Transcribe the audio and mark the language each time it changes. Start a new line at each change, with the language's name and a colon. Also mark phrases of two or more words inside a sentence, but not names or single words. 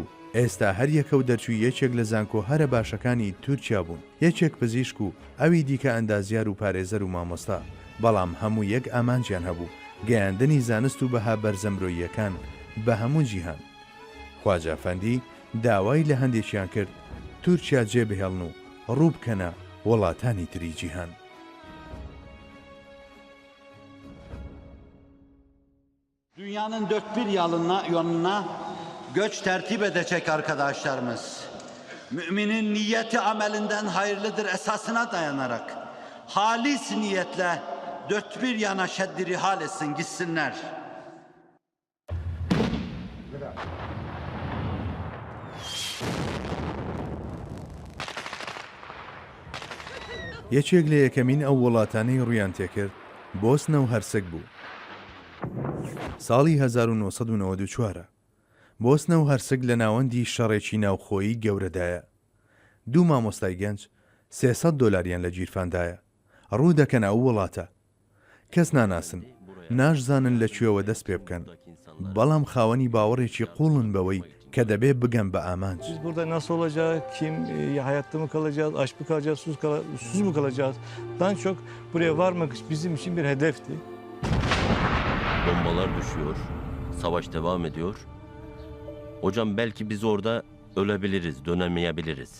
Central Kurdish: ئێستا هەر یەکە و دەرچووی یەکێک لە زانکۆ هەرە باشەکانی تورکیا بوون، یەکێک پزیشک و ئەوی دیکە ئەندازیار و پارێزەر و مامۆستا، بەڵام هەموو یەک ئامانجیان هەبوو گەیاندنی زانست و بەها بەرزەمرۆییەکان بە هەموو جیهان. خواجە ئەفەندی داوای لە هەندێکیان کرد تورکیا جێبهێڵن و ڕووبکەنە وڵاتانی تری جیهان.
Turkish: Dünyanın dört bir yanına göç tertip edecek arkadaşlarımız. Müminin niyeti amelinden hayırlıdır esasına dayanarak halis niyetle dört bir yana şeddiri hal etsin gitsinler.
Central Kurdish: یەکێک لە یەکەمین ئەو وڵاتانەی ڕویان تێکرد بۆسنە و هەرسەگ بوو. ساڵی 1994 بۆسنە و هەرسەگ لە ناوەندی شەڕێکی ناوخۆیی گەورەدایە. دوو مامۆستای گەنج $300 لە گیرفاندایە. ڕوو دەکەن ئەو وڵاتە. کەس ناناسن، ناشزانن لەکوێوە دەست پێ بکەن، بەڵام خاوەنی باوەڕێکی قوڵن بەوەی kە debe bigem be amanc.
Turkish: Biz burada nasıl olacak, hayatta mı kalacağız, aç mı kalacağız, susuz mu kalacağız? Daha çok buraya varmak bizim için bir hedefti. Bombalar düşüyor, savaş devam ediyor. Hocam belki biz orada ölebiliriz, dönemeyebiliriz.